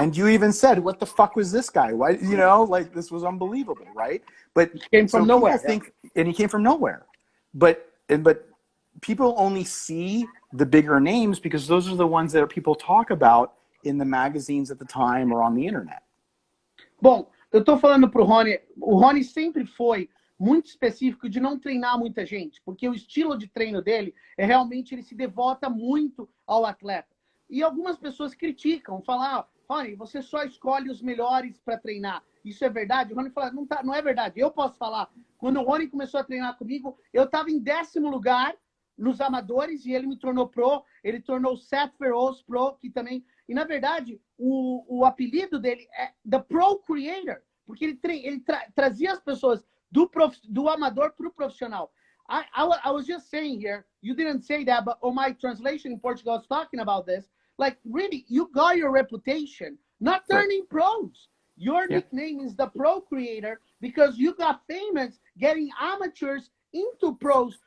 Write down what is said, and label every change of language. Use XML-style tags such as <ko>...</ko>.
<en>And you even said, what the fuck was this guy? Why, you know, like this was unbelievable, right? But he came from nowhere. And he came from nowhere. But people only see the bigger names because those are the ones that people talk about in the magazines at the time or on the internet.</en> <pt>Bom, eu tô falando pro Hany, o Hany sempre foi muito específico de não treinar muita gente, porque o estilo de treino dele é realmente, ele se devota muito ao atleta. E algumas pessoas criticam, falam, Hany, você só escolhe os melhores para treinar. Isso é verdade? O Hany fala, não é verdade. Eu posso falar, quando o Hany começou a treinar comigo, eu estava em 10º lugar nos amadores e ele me tornou pro, ele tornou o Seth Feroz pro, que também... E, na verdade, o apelido dele é The Pro Creator, porque ele trazia as pessoas do amador para o profissional.</pt> <en>I was just saying here, you didn't say that, but on my translation in Portugal, I was talking about this. Like, really, you got your reputation, not turning pros. Your nickname is the Pro Creator because you got famous getting amateurs into pros.</en>